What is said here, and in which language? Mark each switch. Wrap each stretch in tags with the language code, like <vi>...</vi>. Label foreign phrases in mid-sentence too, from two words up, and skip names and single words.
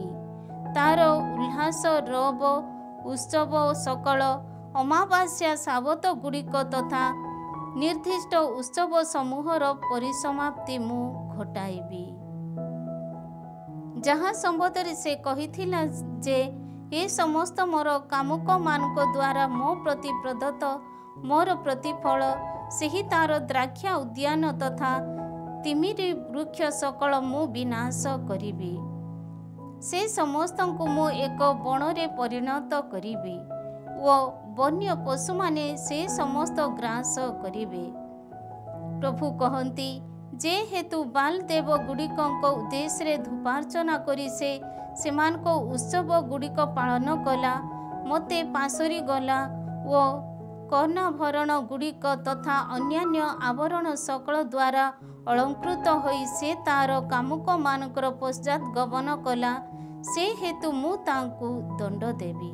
<or>ତାର ଉଲ୍ଲାସ ପର୍ବ ଉତ୍ସବ ସକଳ ଅମାବାସ୍ୟା ସାବତ ଗୁଡ଼ିକ ତଥା ନିର୍ଦ୍ଦିଷ୍ଟ ଉତ୍ସବ ସମୂହର ପରିସମାପ୍ତି ମୁଁ ଘଟାଇବି। ଯାହା ସମ୍ବନ୍ଧରେ ସେ କହିଥିଲା ଯେ ଏ ସମସ୍ତ ମୋର କାମୁକମାନଙ୍କ ଦ୍ୱାରା ମୋ ପ୍ରତି ପ୍ରଦତ୍ତ ମୋର ପ୍ରତିଫଳ ସେହି ତାର ଦ୍ରାକ୍ଷା ଉଦ୍ୟାନ ତଥା ଡିମିରି ବୃକ୍ଷ ସକଳ ମୁଁ ବିନାଶ କରିବି। ସେ ସମସ୍ତକୁ ମୁଁ ଏକ ବଣରେ ପରିଣତ କରିବି ଓ ବନ୍ୟ ପଶୁମାନେ ସେ ସମସ୍ତ ଗ୍ରାସ କରିବେ। ପ୍ରଭୁ କହନ୍ତି ଯେ ହେତୁ ବାଲ ଦେବ ଗୁଡ଼ିକ ଉଦ୍ଦେଶ୍ୟ ଧୂପାର୍ଚ୍ଚନା କରି ସେମାନଙ୍କ ଉତ୍ସବ ଗୁଡ଼ିକ ପାଳନ କଲା ମତେ ପାସୋରି ଗଲା ଓ କର୍ଣ୍ଣାଭରଣ ଗୁଡ଼ିକ ତଥା ଅନ୍ୟାନ୍ୟ ଆଭରଣ ସକଳ ଦ୍ୱାରା ଅଳଙ୍କୃତ ହୋଇ ସେ ତାର କାମୁକମାନଙ୍କର ପଶ୍ଚାତ ଗମନ କଲା ସେ ହେତୁ ମୁଁ ତାଙ୍କୁ ଦଣ୍ଡ ଦେବି।</or>